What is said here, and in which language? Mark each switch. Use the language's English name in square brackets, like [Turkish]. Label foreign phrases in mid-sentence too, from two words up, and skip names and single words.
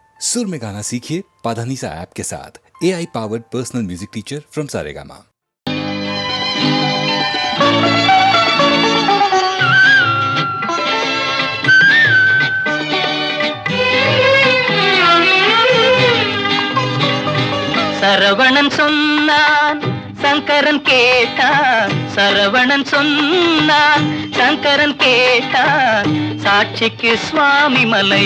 [Hindi] सुर में गाना सीखिए पाधानीसा ऐप के साथ। [English] AI powered personal music teacher from [Hindi] सारेगामा। [Tamil] சரவணன் சொன்னான் சங்கரன் கேட்டான், சரவணன் சொன்னான் சங்கரன் கேட்டான், சாட்சிக்கு சுவாமி மலை.